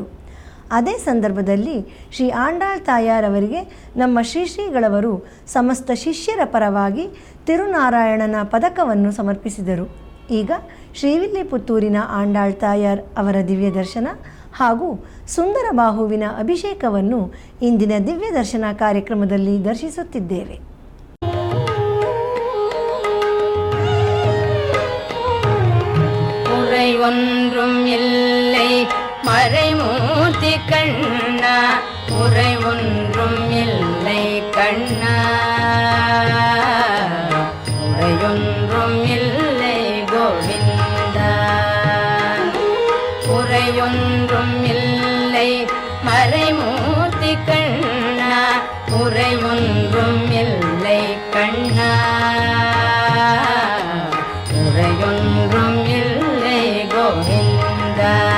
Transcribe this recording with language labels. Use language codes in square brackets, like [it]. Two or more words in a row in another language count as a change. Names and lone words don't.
[kn] ಅದೇ ಸಂದರ್ಭದಲ್ಲಿ ಶ್ರೀ ಆಂಡಾಳ್ ತಾಯಾರ್ ಅವರಿಗೆ ನಮ್ಮ ಶ್ರೀಗಳವರು ಸಮಸ್ತ ಶಿಷ್ಯರ ಪರವಾಗಿ ತಿರುನಾರಾಯಣನ ಪದಕವನ್ನು ಸಮರ್ಪಿಸಿದರು. ಈಗ ಶ್ರೀವಿಲ್ಲಿಪುತ್ತೂರಿನ ಆಂಡಾಳ್ ತಾಯಾರ್ ಅವರ ದಿವ್ಯ ದರ್ಶನ ಹಾಗೂ ಸುಂದರಬಾಹುವಿನ ಅಭಿಷೇಕವನ್ನು ಇಂದಿನ ದಿವ್ಯ ದರ್ಶನ ಕಾರ್ಯಕ್ರಮದಲ್ಲಿ ದರ್ಶಿಸುತ್ತಿದ್ದೇವೆ. [ta] உரை ஒன்றும் இல்லை மறைமூர்த்தி கண்ணா, உரை ஒன்றும் இல்லை கண்ணா, உரையொன்றும் இல்லை கோவிந்தா, உரையொன்றும் இல்லை மறைமூர்த்தி கண்ணா, உரை ஒன்றும் இல்லை கண்ணா, உரையொன்றும் இல்லை கோவிந்தா.